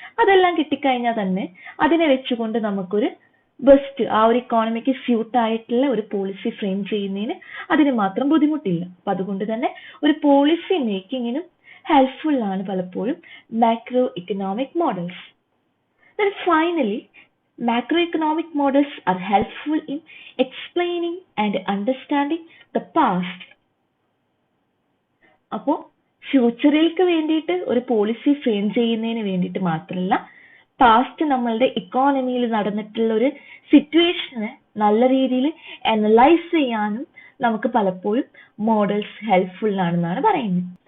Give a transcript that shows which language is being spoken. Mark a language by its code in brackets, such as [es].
[ml] അതെല്ലാം കിട്ടിക്കഴിഞ്ഞാൽ തന്നെ അതിനെ വെച്ചുകൊണ്ട് നമുക്കൊരു ബെസ്റ്റ് ആ ഒരു ഇക്കോണമിക്ക് സ്യൂട്ട് ആയിട്ടുള്ള ഒരു പോളിസി ഫ്രെയിം ചെയ്യുന്നതിന് അതിന് മാത്രം ബുദ്ധിമുട്ടില്ല. അപ്പൊ അതുകൊണ്ട് തന്നെ ഒരു പോളിസി മേക്കിങ്ങിനും ഹെൽപ്ഫുൾ ആണ് പലപ്പോഴും macro economic models. [en] Then finally, macroeconomic models are helpful in explaining and understanding the past. [ml] അപ്പോൾ ഫ്യൂച്ചറിലേക്ക് വേണ്ടിയിട്ട് ഒരു പോളിസി ഫ്രെയിം ചെയ്യുന്നതിന് വേണ്ടിയിട്ട് മാത്രമല്ല, പാസ്റ്റ് നമ്മളുടെ ഇക്കോണമിയിൽ നടന്നിട്ടുള്ള ഒരു സിറ്റുവേഷനെ നല്ല രീതിയിൽ അനലൈസ് ചെയ്യാനും നമുക്ക് പലപ്പോഴും മോഡൽസ് ഹെൽപ്ഫുൾ ആണെന്നാണ് പറയുന്നത്.